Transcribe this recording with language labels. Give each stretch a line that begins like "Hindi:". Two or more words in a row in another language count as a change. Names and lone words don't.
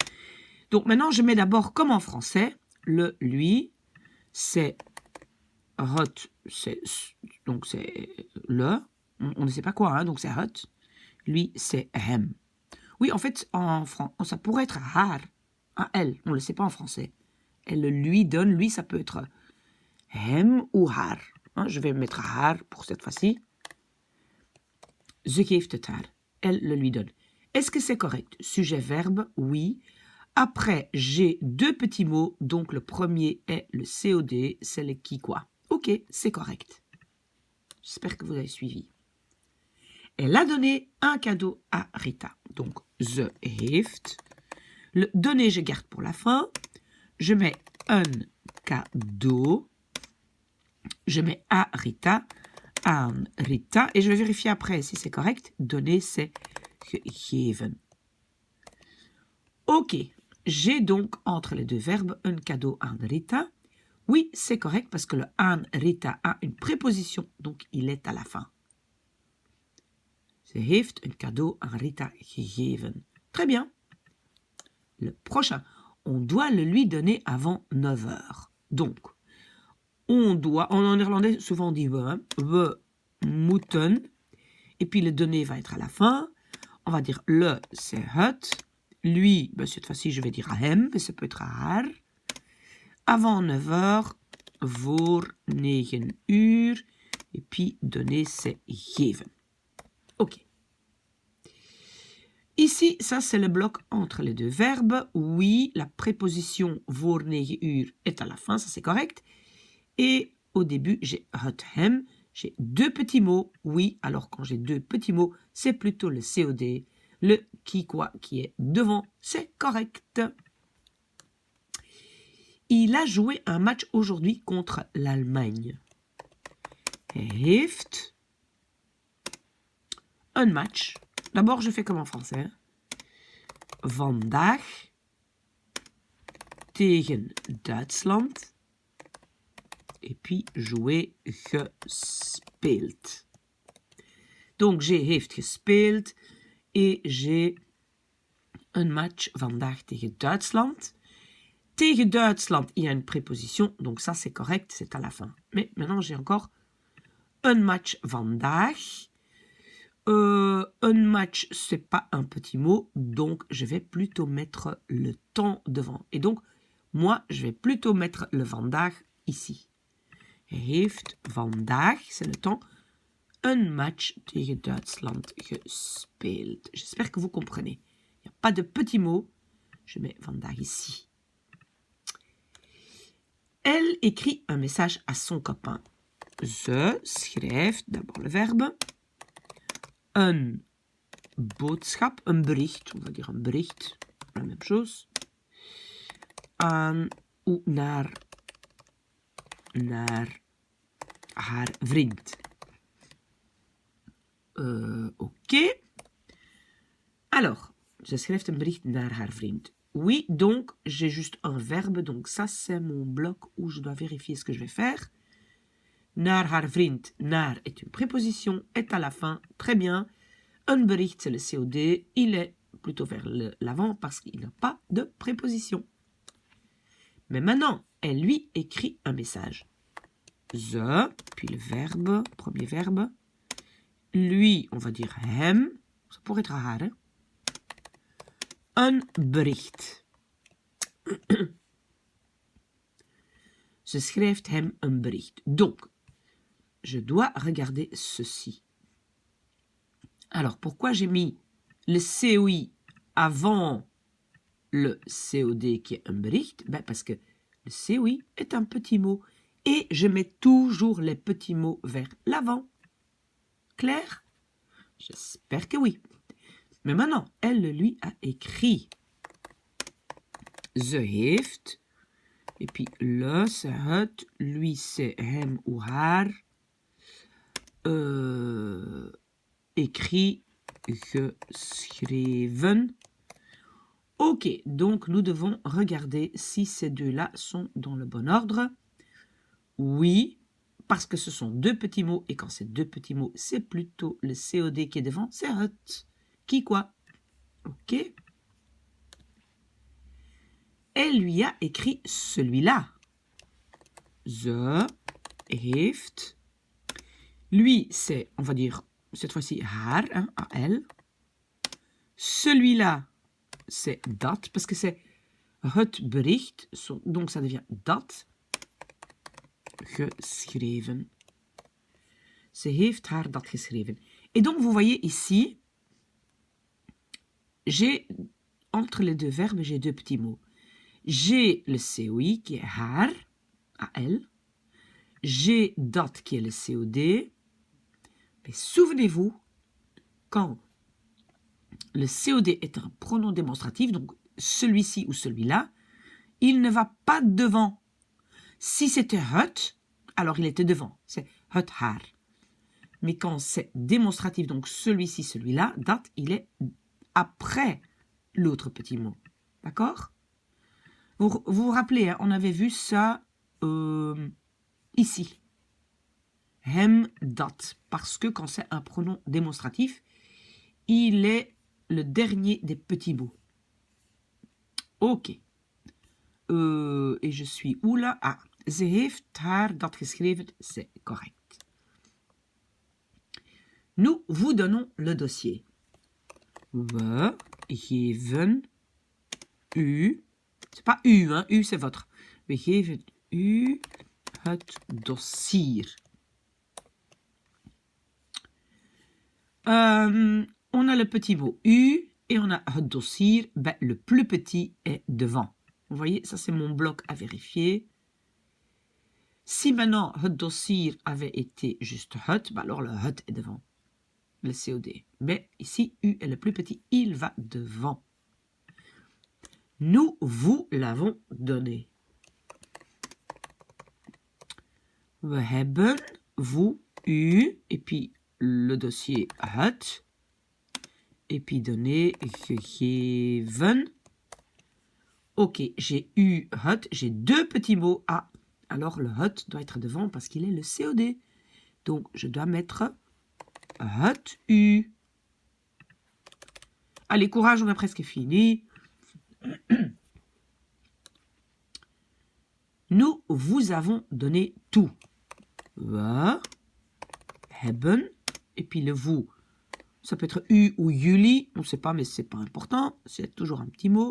French: Donc maintenant, je mets d'abord comme en français, le lui, c'est het, donc c'est le, on ne sait pas quoi, hein, donc c'est het. Lui, c'est hem. Oui, en fait, ça pourrait être haar, à elle, on ne le sait pas en français. Elle le lui donne, lui, ça peut être hem ou haar. Hein, je vais mettre haar pour cette fois-ci.
Dutch: Ze geeft het haar.
French: Elle le lui donne. Est-ce que c'est correct? Sujet-verbe, oui. Après, j'ai deux petits mots. Donc, le premier est le COD, c'est le qui quoi. Ok, c'est correct. J'espère que vous avez suivi. Elle a donné un cadeau à Rita. Donc,
Dutch: ze heeft.
French: Le donner, je garde pour la fin. Je mets un cadeau. Je mets à Rita,
Dutch: aan Rita,
French: et je vais vérifier après si c'est correct. Donner, c'est geven. Ok, j'ai donc entre les deux verbes un cadeau
Dutch: aan Rita.
French: Oui, c'est correct parce que le
Dutch: aan Rita
French: a une préposition, donc il est à la fin.
Dutch: Ze heeft een cadeau aan Rita gegeven.
French: Très bien. Le prochain, on doit le lui donner avant 9 heures. Donc, on doit, en néerlandais, souvent on dit we, hein,
Dutch: we moeten,
French: et puis le donné va être à la fin. On va dire le, c'est het. Lui, ben, cette fois-ci, je vais dire à hem, mais ça peut être à haar. Avant 9 heures,
Dutch: voor 9 uur,
French: et puis donner, c'est geven. Ok. Ici, ça c'est le bloc entre les deux verbes. Oui, la préposition
Dutch: voor 9 uur
French: est à la fin, ça c'est correct. Et au début, j'ai
Dutch: het hem,
French: j'ai deux petits mots. Oui, alors quand j'ai deux petits mots, c'est plutôt le COD, le qui quoi qui est devant, c'est correct. Il a joué un match aujourd'hui contre l'Allemagne.
Dutch: Hij heeft
French: un match. D'abord, je fais comme en français. Hein.
Dutch: Vandaag tegen Duitsland.
French: Et puis jouer gespeeld. Donc, j'ai
Dutch: heeft gespeeld.
French: Et j'ai un match
Dutch: vandaag tegen Duitsland. Tegen Duitsland,
French: il y a une préposition. Donc ça, c'est correct, c'est à la fin. Mais maintenant, j'ai encore un match vandaag. Un match, c'est pas un petit mot, donc je vais plutôt mettre le temps devant. Et donc, moi, je vais plutôt mettre le vandaag ici.
Dutch: Hij heeft vandaag,
French: c'est le temps, un match
Dutch: tegen Duitsland gespeeld.
French: J'espère que vous comprenez. Il n'y a pas de petits mots. Je mets vandaag ici. Elle écrit un message à son copain.
Dutch: Ze schrijft,
French: d'abord le verbe,
Dutch: een boodschap, een bericht,
French: on va dire un bericht, la même chose,
Dutch: aan ou naar haar vriend.
French: Ok.
Dutch: Alors, ze schrijft een bericht naar haar vriend.
French: Oui, donc, j'ai juste un verbe, donc ça, c'est mon bloc où je dois vérifier ce que je vais faire.
Dutch: Naar haar vriend,
French: naar est une préposition, est à la fin, très bien. Un bericht, c'est le COD, il est plutôt vers l'avant parce qu'il n'a pas de préposition. Mais maintenant, elle lui écrit un message. Ze, puis le verbe, premier verbe. Lui, on va dire hem, ça pourrait être haar, hein? Un bericht.
Dutch: Ze schrijft hem een bericht.
French: Donc, je dois regarder ceci. Alors, pourquoi j'ai mis le COI avant le COD qui est un bericht? Ben parce que le COI est un petit mot. Et je mets toujours les petits mots vers l'avant. Clair? J'espère que oui. Mais maintenant, elle lui a écrit.
Dutch: Ze heeft.
French: Et puis le, c'est het. Lui, c'est hem ou haar. Écrit, geschreven. Ok, donc nous devons regarder si ces deux-là sont dans le bon ordre. Oui, parce que ce sont deux petits mots, et quand c'est deux petits mots, c'est plutôt le COD qui est devant, c'est het. Qui quoi? Ok. Elle lui a écrit celui-là.
Dutch: Ze heeft.
French: Lui, c'est, on va dire, cette fois-ci, haar, hein, à elle. Celui-là, c'est dat, parce que c'est
Dutch: het bericht,
French: donc ça devient dat.
Dutch: Geschreven. Ze heeft haar dat geschreven.
French: Et donc, vous voyez ici, j'ai, entre les deux verbes, j'ai deux petits mots. J'ai le COI qui est haar, à elle. J'ai dat qui est le COD. Mais souvenez-vous, quand le COD est un pronom démonstratif, donc celui-ci ou celui-là, il ne va pas devant. Si c'était het, alors il était devant. C'est
Dutch: het haar.
French: Mais quand c'est démonstratif, donc celui-ci, celui-là, dat, il est après l'autre petit mot. D'accord? Vous vous rappelez, hein, on avait vu ça ici.
Dutch: Hem, dat.
French: Parce que quand c'est un pronom démonstratif, il est le dernier des petits mots. Ok. Et je suis où là?
Dutch: Ah, ze heeft haar dat geschreven,
French: c'est correct. Nous vous donnons le dossier.
Dutch: We geven u,
French: c'est pas u, hein, u c'est votre.
Dutch: We geven u het dossier.
French: On a le petit mot u et on a
Dutch: het dossier.
French: Ben, le plus petit est devant. Vous voyez, ça c'est mon bloc à vérifier. Si maintenant
Dutch: het dossier
French: avait été juste het, ben alors le het est devant. Le COD. Mais ici, U est le plus petit, il va devant. Nous vous l'avons donné.
Dutch: We hebben
French: vous, u, et puis le dossier het, et puis donné, gegeven. Ok, j'ai eu het, j'ai deux petits mots. Ah, alors le het doit être devant parce qu'il est le COD. Donc, je dois mettre
Dutch: het u.
French: Allez, courage, on a presque fini. Nous vous avons donné tout.
Dutch: We hebben,
French: et puis le vous, ça peut être u ou jullie, on ne sait pas, mais c'est pas important, c'est toujours un petit mot.